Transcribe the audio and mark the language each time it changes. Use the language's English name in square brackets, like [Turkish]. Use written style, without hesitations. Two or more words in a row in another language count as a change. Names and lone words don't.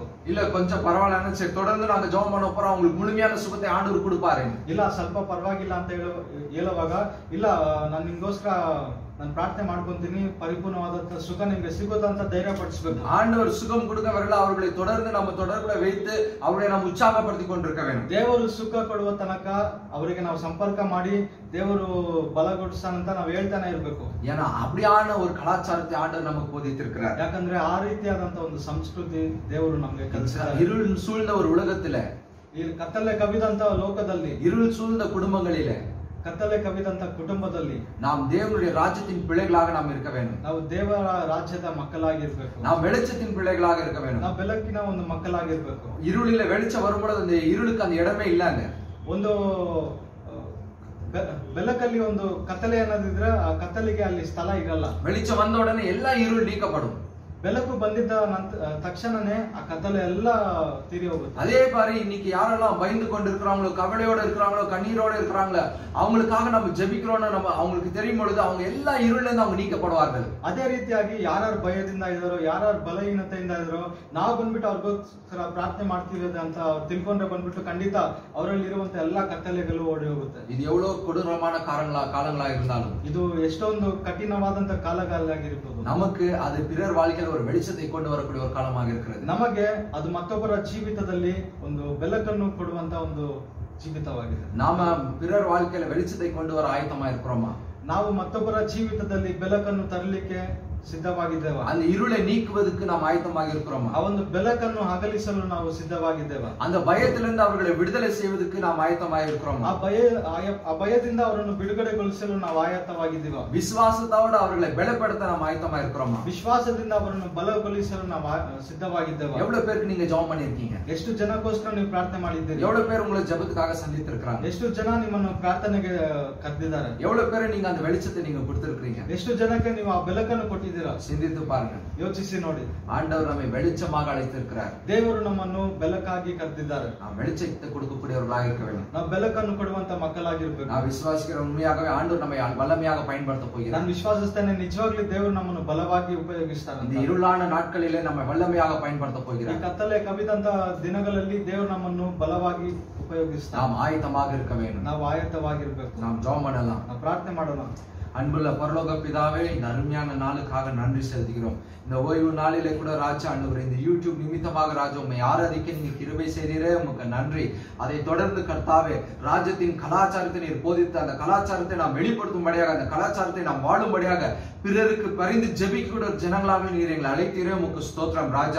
[Tamil] இல்ல கொஞ்சம் பரவாயில்ல, சரி தொடர்ந்து நாங்க ஜெபம் பண்ண போறோம், உங்களுக்கு முழுமையான சுகத்தை ஆண்டவர் கொடுப்பாரு. [Kannada] ಇಲ್ಲ ಸ್ವಲ್ಪ ಪರವಾಗಿಲ್ಲ ಅಂತ ಹೇಳುವಾಗ, ಇಲ್ಲ ನಾನು ನಿಮ್ಗೋಸ್ಕರ ನಾನು ಪ್ರಾರ್ಥನೆ ಮಾಡ್ಕೊಂತೀನಿ, ಪರಿಪೂರ್ಣವಾದಂತ ಸುಖ ನಿಮ್ಗೆ ಸಿಗುತ್ತಂತ ಧೈರ್ಯ ಪಡಿಸಬೇಕು. [Tamil] ஆண்டவர் சுகம் கொடுக்க வரல, அவர்களை தொடர்ந்து நம்ம தொடர்புல வைத்து அவர்களை நாம் உற்சாகப்படுத்தி கொண்டிருக்க வேண்டும். [Kannada] ದೇವರು ಸುಖ ಕೊಡುವ ತನಕ ಅವರಿಗೆ ನಾವು ಸಂಪರ್ಕ ಮಾಡಿ ದೇವರು ಬಲಗೊಳಿಸ್ತಾನಂತ ನಾವು ಹೇಳ್ತಾನೆ ಇರ್ಬೇಕು. [Tamil] ஏன்னா அப்படியான ஒரு கலாச்சாரத்தை ஆண்டவர் நமக்கு போதித்திருக்கிறார். [Kannada] ಯಾಕಂದ್ರೆ ಆ ರೀತಿಯಾದಂತ ಒಂದು ಸಂಸ್ಕೃತಿ ದೇವರು ನಮಗೆ ಕಲಿಸಿದ್ದಾರೆ. [Tamil] இருள் சூழ்ந்த ஒரு உலகத்துல, [Kannada] ಈ ಕತ್ತಲೆ ಕವಿದಂತ ಲೋಕದಲ್ಲಿ, [Tamil] இருள் சூழ்ந்த குடும்பங்களில, [Kannada] ಕತ್ತಲೆ ಕವಿದಂತ ಕುಟುಂಬದಲ್ಲಿ [Tamil] நாம் தேவனுடைய ராஜ்யத்தின் பிள்ளைகளாக நாம் இருக்க வேண்டும். [Kannada] ನಾವು ದೇವರ ರಾಜ್ಯದ ಮಕ್ಕಳಾಗಿರ್ಬೇಕು. [Tamil] நாம் வெளிச்சத்தின் பிள்ளைகளாக இருக்க வேண்டும். [Kannada] ನಾವು ಬೆಳಕಿನ ಒಂದು ಮಕ್ಕಳಾಗಿರ್ಬೇಕು. [Tamil] இருளில வெளிச்சம் வரும்போது அந்த இருளுக்கு அந்த இடமே இல்லங்க. [Kannada] ಒಂದು ಬೆಳಕಲ್ಲಿ ಒಂದು ಕತ್ತಲೆ ಅನ್ನೋದಿದ್ರೆ ಆ ಕತ್ತಲಿಗೆ ಅಲ್ಲಿ ಸ್ಥಳ ಇರಲ್ಲ. [Tamil] வெளிச்சம் வந்த உடனே எல்லா இருள் நீக்கப்படும். [Kannada] ಬೆಳಕು ಬಂದಿದ್ದ ತಕ್ಷಣನೇ ಆ ಕತ್ತಲೆ ಎಲ್ಲ ತೀರಿ ಹೋಗುತ್ತೆ. [Tamil] அதே மாதிரி இன்னைக்கு யாரெல்லாம் பயந்து கொண்டு இருக்கிறாங்களோ, கவலையோட இருக்கிறாங்களோ, கண்ணீரோட இருக்கிறாங்களோ, அவங்களுக்காக நம்ம ஜெபிக்கிறோம்னு நம்ம அவங்களுக்கு தெரியும் பொழுது அவங்க எல்லா இருள்ல இருந்து அவங்க நீக்கப்படுவார்கள். [Kannada] ಅದೇ ರೀತಿಯಾಗಿ ಯಾರು ಭಯದಿಂದ ಇದ್ದಾರೋ, ಯಾರು ಬಲಹೀನತೆಯಿಂದ ಇದ್ದಾರೋ, ನಾವು ಬಂದ್ಬಿಟ್ಟು ಅವ್ರಿಗೋಸ್ಕರ ಪ್ರಾರ್ಥನೆ ಮಾಡ್ತೀವಿ ಅಂತ ಅವ್ರು ತಿಳ್ಕೊಂಡ್ರೆ ಬಂದ್ಬಿಟ್ಟು ಖಂಡಿತ ಅವರಲ್ಲಿ ಇರುವಂತ ಎಲ್ಲಾ ಕತ್ತಲೆಗಳು ಓಡಿ ಹೋಗುತ್ತೆ. [Tamil] இது எவ்வளவு கொடூரமான காலங்களா இருந்தாலும் [Kannada] ಇದು ಎಷ್ಟೊಂದು ಕಠಿಣವಾದಂತ ಕಾಲಗಳಾಗಿರ್ಬೋದು, [Tamil] நமக்கு அது பிறர் வாழ்க்கையில் ஒரு வெளிச்சத்தை கொண்டு வரக்கூடிய ஒரு காலமாக இருக்கிறது. [Kannada] ನಮಗೆ ಅದು ಮತ್ತೊಬ್ಬರ ಜೀವಿತದಲ್ಲಿ ಒಂದು ಬೆಳಕನ್ನು ಕೊಡುವಂತ ಒಂದು ಜೀವಿತವಾಗಿದೆ. [Tamil] நாம பிறர் வாழ்க்கையில வெளிச்சத்தை கொண்டு வர ஆயத்தமா இருக்கிறோமா? [Kannada] ನಾವು ಮತ್ತೊಬ್ಬರ ಜೀವಿತದಲ್ಲಿ ಬೆಳಕನ್ನು ತರಲಿಕ್ಕೆ ಸಿದ್ಧವಾಗಿದ್ದೇವೆ. [Tamil] அந்த இருளை நீக்குவதற்கு நாம் ஆயத்தமாக இருக்கிறோமா? [Kannada] ಆ ಒಂದು ಬೆಳಕನ್ನು ಅಗಲಿಸಲು ನಾವು ಸಿದ್ಧವಾಗಿದ್ದೇವೆ. [Tamil] அந்த பயத்திலிருந்து அவர்களை விடுதலை செய்வதற்கு நாம் ஆயத்தமாக இருக்கிறோமா? [Kannada] ಆ ಭಯದಿಂದ ಅವರನ್ನು ಬಿಡುಗಡೆಗೊಳಿಸಲು ನಾವು ಆಯತ್ತವಾಗಿದ್ದೇವೆ. [Tamil] விசுவாசத்தோட அவர்களை பலப்படுத்த நாம் ஆயத்தமாக இருக்கிறோமா? [Kannada] ವಿಶ್ವಾಸದಿಂದ ಅವರನ್ನು ಬಲಗೊಳಿಸಲು ನಾವು ಸಿದ್ಧವಾಗಿದ್ದೇವೆ. [Tamil] எவ்வளவு பேருக்கு நீங்க ஜெபம் பண்ணிருக்கீங்க? [Kannada] ಎಷ್ಟು ಜನಕ್ಕೋಸ್ಕರ ನೀವು ಪ್ರಾರ್ಥನೆ ಮಾಡಿದ್ದೀರಿ? [Tamil] எவ்வளவு பேர் உங்களை ஜெபத்துக்காக சந்தித்திருக்கிறாங்க? [Kannada] ಎಷ್ಟು ಜನ ನಿಮ್ಮನ್ನು ಪ್ರಾರ್ಥನೆಗೆ ಕರೆದಿದ್ದಾರೆ? [Tamil] எவ்வளவு பேர் நீங்க அந்த வெளிச்சத்தை நீங்க கொடுத்திருக்கீங்க? [Kannada] ಎಷ್ಟು ಜನಕ್ಕೆ ನೀವು ಆ ಬೆಳಕನ್ನು ಕೊಟ್ಟಿದ್ದೀರಾ? [Tamil] சிந்தித்து பாருங்க, [Kannada] ಯೋಚಿಸಿ ನೋಡಿ. [Tamil] ஆண்டவர் நம்மை வெளிச்சமாக அழைத்திருக்கிறார். [Kannada] ದೇವರು ನಮ್ಮನ್ನು ಬೆಳಕಾಗಿ ಕರೆದಿದ್ದಾರೆ. [Tamil] நாம் வெளிச்சத்தை கொடுக்கக்கூடியவர்களாக இருக்க வேண்டும். [Kannada] ನಾವು ಬೆಳಕನ್ನು ಕೊಡುವಂತ ಮಕ್ಕಳಾಗಿರ್ಬೇಕು. [Tamil] நான் விசுவாசிக்கிற உண்மையாகவே ஆண்டவர் நம்மை வல்லமையாக பயன்படுத்த போகிறார். [Kannada] ನಾನು ವಿಶ್ವಾಸಿಸ್ತೇನೆ, ನಿಜವಾಗ್ಲೂ ದೇವರು ನಮ್ಮನ್ನು ಬಲವಾಗಿ ಉಪಯೋಗಿಸ್ತಾರೆ. [Tamil] இந்த இருளான நாட்களிலே நம்மை வல்லமையாக பயன்படுத்த [Kannada] ಈ [Tamil] போகிறார். [Kannada] ಕತ್ತಲೆ ಕವಿದಂತ ದಿನಗಳಲ್ಲಿ ದೇವರು ನಮ್ಮನ್ನು ಬಲವಾಗಿ ಉಪಯೋಗಿಸ್ತಾರೆ. [Tamil] நாம் ஆயத்தமாக இருக்க வேண்டும். [Kannada] ನಾವು ಆಯತ್ತವಾಗಿರ್ಬೇಕು. [Tamil] நாம் ஜெபம் பண்ணலாம். [Kannada] ನಾವು ಪ್ರಾರ್ಥನೆ ಮಾಡೋಣ. [Tamil] அன்புள்ள பரலோக பிதாவே, இந்த அருமையான நாளுக்காக நன்றி செலுத்துகிறோம். இந்த ஓய்வு நாளிலே கூட ராஜா ஆண்டவரே, இந்த யூடியூப் நிமித்தமாக ராஜா உம்மை ஆராதிக்க நீங்க கிருபை செய்தீரே, உமக்கு நன்றி. அதை தொடர்ந்து கர்த்தாவே, ராஜ்யத்தின் கலாச்சாரத்தை நீர் போதித்த அந்த கலாச்சாரத்தை நாம் வெளிப்படுத்தும்படியாக, அந்த கலாச்சாரத்தை நாம் வாழும்படியாக, பிறருக்கு பரிந்து ஜெபிக்கூட ஜனங்களாக நீர் எங்களை அழைத்தீரே, உமக்கு ஸ்தோத்திரம் ராஜா.